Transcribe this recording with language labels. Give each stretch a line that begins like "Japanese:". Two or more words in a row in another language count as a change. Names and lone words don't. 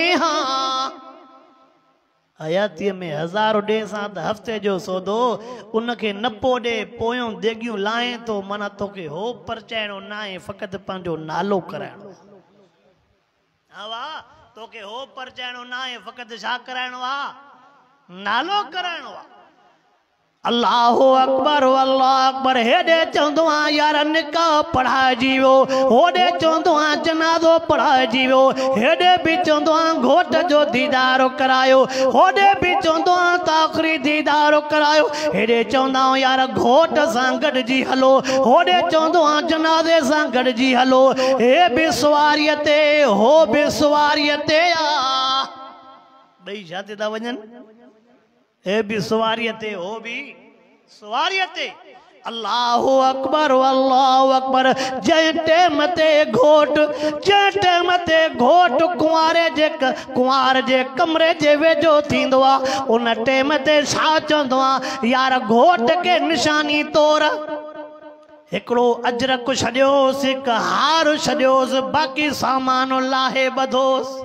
Sindhi: हा हयातीअ में 1000 ॾे सां त हफ़्ते जो सौदो उनखे न पोॾे पोयों देगियूं लाए तो माना तोखे हो परचाइणो न आहे, फ़क़ति पंहिंजो नालो कराइणो। हा वाह, तोखे हो परचाइणो न आहे, फ़क़ति छा कराइणो आहे? नालो कराइणो आहे।
Arabic: الله أكبر، الله أكبر.
Sindhi: हेॾे चवंदो आहियां यार निकाह पढ़ाइजी वियो, होॾे चवंदो आहियां जनाज़ो पढ़ाइजी वियो, हेॾे बि चवंदो आहियां घोट जो दीदार करायो, होॾे बि चवंदो आहियां त आख़िरी दीदार करायो। हेॾे चवंदा आहियूं यार घोट सां गॾिजी हलो, होॾे चवंदो आहियां जनाज़े सां गॾिजी हलो। हे बि सवारीअ ते, हो बि सवारीअ ते आ, ॿई छा ते था वञनि? हे भी सवारीअ ते, हो भी सवारीअ ते।
Arabic: الله أكبر، الله أكبر.
Sindhi: जंहिं टाइम ते घोट, जंहिं टाइम ते घोट कुंवार जे कमरे जे वेझो थींदो आहे, उन टाइम ते छा चवंदो आहे यार घोट खे निशानी तौर हिकिड़ो अजरक छॾियोसि, हिकु हार छॾियोसि, बाक़ी सामान लाहे ॿधोसि।